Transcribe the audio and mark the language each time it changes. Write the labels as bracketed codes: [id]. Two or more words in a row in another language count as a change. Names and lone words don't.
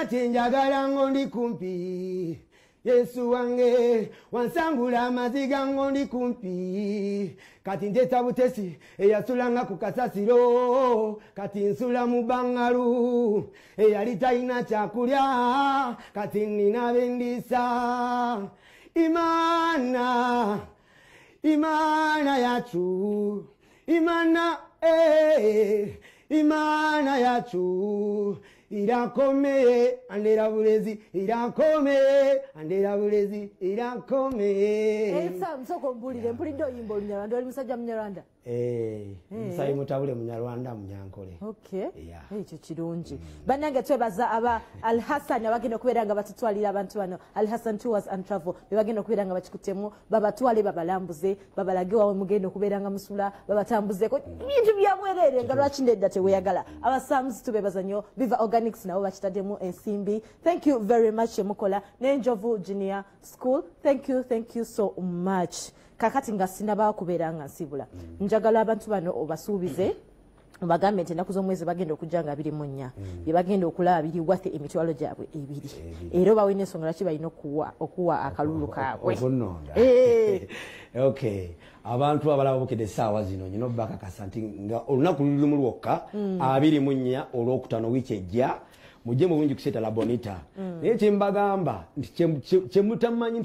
[lg] chenjagala ngondi kumpi Yesu wange wansangula amaziga ngondi kumpi kati njeta butesi eyasulanga ku kasasiro kati nsula mu bangalu eyali talina kyakulya kati nina bendisa [rw] imana yacu imana yacu irakomeye andera bulezi irakomeye andera bulezi irakomeye [lg] msoko mbulire mpulidde oyimba olunyarwanda oli musajja munyarwanda musayi mutabule munyarwanda munyankole ekyo kirungi bannange twebaza aba Al Hassan abagenda okubeera nga batutwalira abantu bano Al Hassan Tours and Travel bebagenda okubeera nga bakikutemu babatwale babalambuze babalage wawe mugenda okubeera nga musula babatambuzeko bintu byabwerere nga lwaki nedda teweyagala abasamuzi tubebaza nnyo Viva Organics nabo bakitaddemu ensimbi. [en] Thank you very much Mukola n'Enjovu Junior School. Thank you so much. [lg] Kakati nga sinaba kubeera nga nsibula njagala abantu bano obasuubize bagambe nti ennaku z'omwezi bagenda okujja nga 24 bye bagenda okulaba biri wathe emitwalo gyabwe ebiri era bawe n'ensonga lwaki balina okuwa akalulu kaabwe okay abantu abalaba bukedde essaawa zino nyina obbakakasa nti nga olunaku lulimu lwokka 24 olwokutano wiiki ejja mujje mu bungi kuseta la bonita naye kyembagamba kyemutamanyi